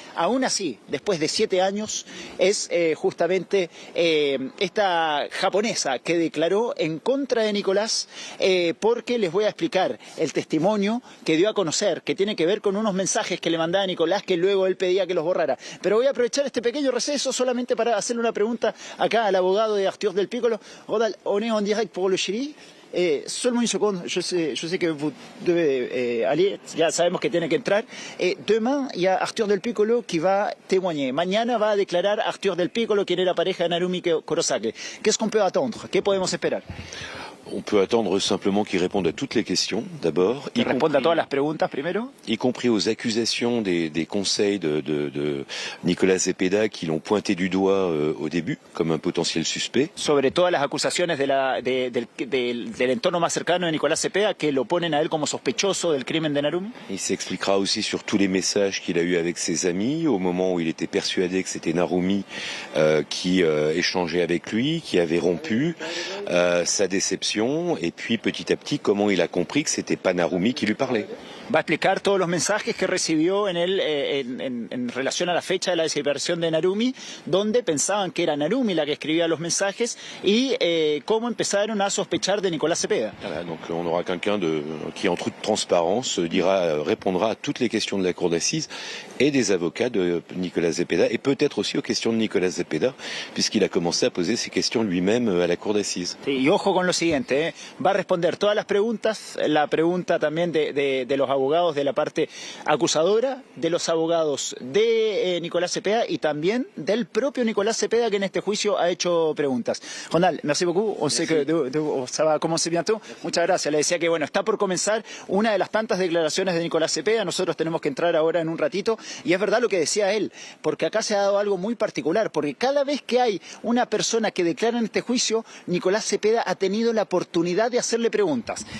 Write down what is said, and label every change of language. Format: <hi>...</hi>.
<es>Aún así, después de 7 años, es justamente esta japonesa que declaró en contra de Nicolás porque les voy a explicar el testimonio que dio a conocer, que tiene que ver con unos mensajes que le mandaba Nicolás que luego él pedía que los borrara. Pero voy a aprovechar este pequeño receso solamente para hacerle una pregunta acá al abogado de Arthur del Piccolo.</es> <fr>Rodal, on est en direct pour le Chili. Seulement une seconde, je sais que vous devez aller,</fr> <es>ya sabemos que tiene que entrar.</es> <fr>Demain, il y a Arthur del Piccolo qui va témoigner.</fr> <es>Mañana va a declarar Arthur del Piccolo, quien era pareja de Narumi Kurosaki.</es> <fr>Qu'est-ce qu'on peut attendre?</fr> <es>¿Qué podemos esperar?</es> <fr>On peut attendre simplement qu'il réponde à toutes les questions, d'abord.</fr> <es>Que responda a todas las preguntas primero.</es> <fr>Y compris aux accusations des conseils de Nicolás Cepeda qui l'ont pointé du doigt au début comme un potentiel suspect.</fr> <es>Sobre todas las acusaciones del entorno más cercano de Nicolás Cepeda que lo ponen a él como sospechoso del crimen de Narumi.</es> <fr>Il s'expliquera aussi sur tous les messages qu'il a eus avec ses amis au moment où il était persuadé que c'était Narumi qui échangeait avec lui, qui avait rompu, sa déception. Et puis petit à petit comment il a compris que c'était pas Narumi qui lui parlait.</fr> <es>Va a explicar todos los mensajes que recibió en relación a la fecha de la desaparición de Narumi, donde pensaban que era Narumi la que escribía los mensajes y cómo empezaron a sospechar de Nicolás Cepeda.</es> <fr>Voilà, donc on aura quelqu'un qui en toute transparence répondra à toutes les questions de la cour d'assises et des avocats de Nicolás Cepeda et peut-être aussi aux questions de Nicolás Cepeda puisqu'il a commencé à poser ces questions lui-même à la cour d'assises.</fr> <es>Sí, y ojo con lo siguiente, va a responder todas las preguntas, la pregunta también de los abogados de la parte acusadora, de los abogados de Nicolás Cepeda y también del propio Nicolás Cepeda que en este juicio ha hecho preguntas.</es> <fr>Ronald, merci beaucoup, on sait que ça va commencer bientôt.</fr> <es>Muchas gracias, le decía que bueno, está por comenzar una de las tantas declaraciones de Nicolás Cepeda, nosotros tenemos que entrar ahora en un ratito y es verdad lo que decía él, porque acá se ha dado algo muy particular, porque cada vez que hay una persona que declara en este juicio, Nicolás Cepeda ha tenido la oportunidad de hacerle preguntas.</es>